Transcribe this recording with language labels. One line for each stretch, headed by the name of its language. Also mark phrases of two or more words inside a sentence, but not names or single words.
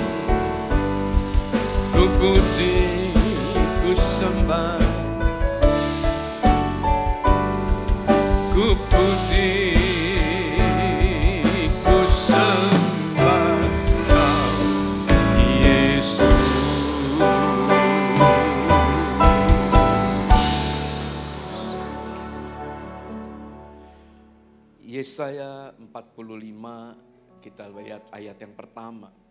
Indonesian: Ku puji, ku sembah, ku puji, ku sembah Kau Yesus. Yesaya 45, kita lihat ayat yang pertama.